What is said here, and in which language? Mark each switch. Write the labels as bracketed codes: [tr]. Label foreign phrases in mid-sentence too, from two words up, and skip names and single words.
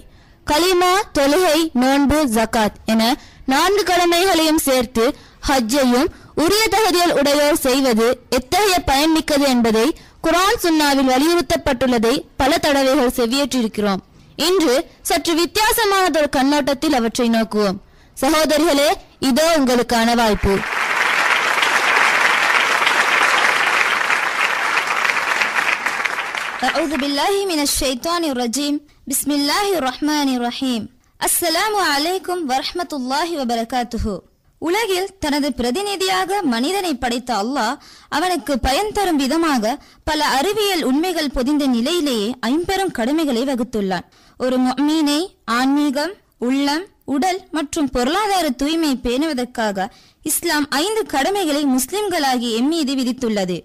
[ta] கலிமா, தொழுகை, நோன்பு, ஜகாத் என 4 கடமைகளையும் சேர்த்து ஹஜ்ஜையும் உரிய தகுதிகள் உடையோர் செய்வது எத்தகைய பயன்மிக்கது என்பதை குர்ஆன் சுன்னாவில் வலியுறுத்தப்பட்டுள்ளதை பல தடவைகள் செவியேற்றிருக்கிறோம். இன்று சற்று வித்தியாசமானதொரு கண்ணோட்டத்தில் அவற்றை நோக்குவோம். சகோதரிகளே, இதோ உங்களுக்கான வாய்ப்பு. [ar] أعوذ بالله من الشيطان الرجيم بسم الله الرحمن الرحيم السلام عليكم ورحمة الله وبركاته. [ta] உலகில் தனது பிரதிநிதியாக மனிதனை படைத்த அல்லாஹ் அவனுக்கு பயன் தரும் விதமாக பல அறிவியல் உண்மைகள் பொதிந்த நிலையிலேயே 50 கடமைகளை வகுத்துள்ளான். ஒரு முஃமினை ஆன்மீகம், உள்ளம், உடல் மற்றும் பொருளாதார தூய்மை பேணுவதற்காக இஸ்லாம் 5 கடமைகளை முஸ்லிம்களாகி எம்மீது விதித்துள்ளது.